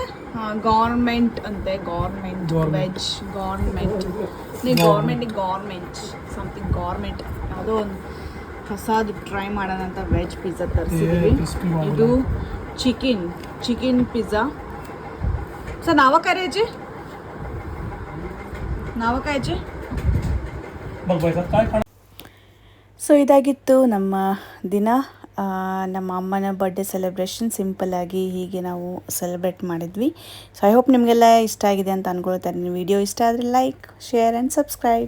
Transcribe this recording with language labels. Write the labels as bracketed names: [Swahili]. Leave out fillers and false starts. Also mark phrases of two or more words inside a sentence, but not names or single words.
[Kannada] ಹಾಂ ಗೌರ್ಮೆಂಟ್ ಅಂತೆ, [English] gourmet veg gourmet. [Kannada] ನೀವು [English] gourmet something gourmet [Kannada] ಯಾವುದೋ ಒಂದು ಹೊಸದು ಟ್ರೈ ಮಾಡೋಣ ಅಂತ [English] veg pizza [Kannada] ತರಿಸಿದ್ವಿ. ಇದು [English] chicken pizza. [Marathi] सर नावा काय रे जी नावा काय जी [Kannada] ಸೊ ಇದಾಗಿತ್ತು ನಮ್ಮ ದಿನ ನಮ್ಮ ಅಮ್ಮನ [English] birthday celebration [Kannada] ಸಿಂಪಲ್ಲಾಗಿ ಹೀಗೆ ನಾವು ಸೆಲೆಬ್ರೇಟ್ ಮಾಡಿದ್ವಿ [English] so I hope [Kannada] ನಿಮಗೆಲ್ಲ ಇಷ್ಟ ಆಗಿದೆ ಅಂತ ಅಂದ್ಕೊಳ್ತಾರೆ. [English] ವಿಡಿಯೋ [Kannada] ಇಷ್ಟ ಆದರೆ [English] like share and subscribe.